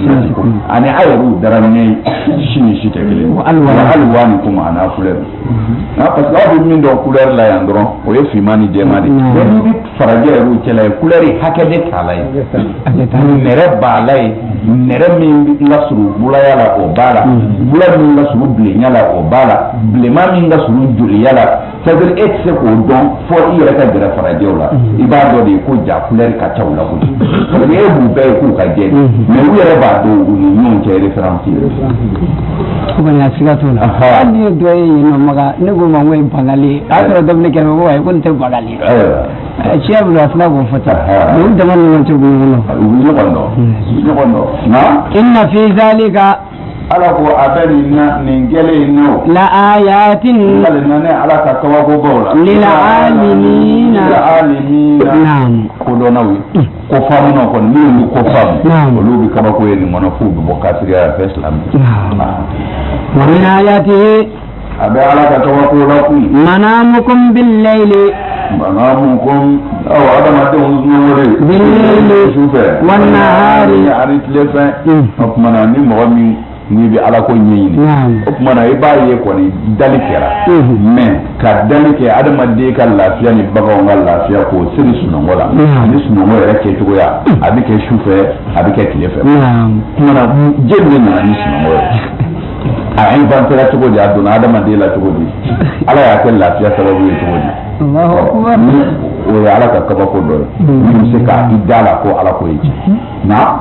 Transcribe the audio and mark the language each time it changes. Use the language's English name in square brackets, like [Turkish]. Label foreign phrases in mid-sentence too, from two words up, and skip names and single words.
[Bambara] sinasiko ani a yɛrɛw dara ɲɛ si ni si tɛ kelen hali waa ni kuma a n'a couleur [French] parce que [Bambara] aw bɛ min dɔn couleur la yan dɔrɔn o ye finman ni jɛman de mais n'i bɛ farajɛ yɛrɛw cɛla ye couleur hakɛ de t'a la ye nɛrɛ b'a la ye nɛrɛ min ka surun bulaya la o b'a la bula min ka surun bilenya la o b'a la bilenman min ka surun joliya la c'est-à-dire e tɛ se k'o dɔn fɔ i yɛrɛ ka gɛrɛ farajɛw la i b'a dɔn de ko ja couleur ka ca u la kojugu [French] parce que [Bambara] e b'u bɛɛ ye k'u ka jɛ mais u yɛrɛ b'a dɔn u ni ɲɔgɔn cɛ référence ye ko bani a siga t'o la hali ni ye dɔ ye yen nɔ maga ne ko ma n ko ye bangali a y'a sɔrɔ dɔ bɛ ne kɛrɛfɛ ko ayi ko nin tɛ bangali ye tiɲɛ bolo a fana k'o fɔ tan mais u dama ni ɲɔgɔn cɛ u bɛ ɲɔgɔn dɔn [Arabic] إن في ذلك [Bambara] ala ko a bɛ nin kɛlen n'o [Arabic] لآيات [Bambara] ale nane ala ka kabakobaw la [Arabic] للعالمين [Bambara] naam ko dɔnnaw ye ko faamunaw kɔni minnu bɛ ko faamu olu bɛ kabako ye nin kɔnɔ f'u bɛ bɔ kafiriya fɛ silamɛ [Arabic] ومن آياته [Bambara] a bɛ ala ka kabako la koyi [Arabic] منامكم بالليل [Bambara] manamukum aw adamadenw ɲɔgɔnle [Arabic] بالليل [Bambara] sufɛ [Arabic] والنهار [Bambara] ani tile fɛ o tuma na ni mɔgɔ min n'i bɛ ala ko ɲɛɲini o tuma na i b'a ye kɔni dali kɛra mais ka dali kɛ adamaden ka lafiya ni baganw ka lafiya k'o siri sunɔgɔ la ani sunɔgɔ yɛrɛ kɛcogoya a bɛ kɛ sufɛ a bɛ kɛ tile fɛ o tuma na jeli de nana ni sunɔgɔ ye a inventera cogo di a donna adamaden la cogo di ala y'a kɛ lafiya sababu ye cogo di o ye ala ka kabako dɔ ye min bɛ se ka i da la ko ala ko ye na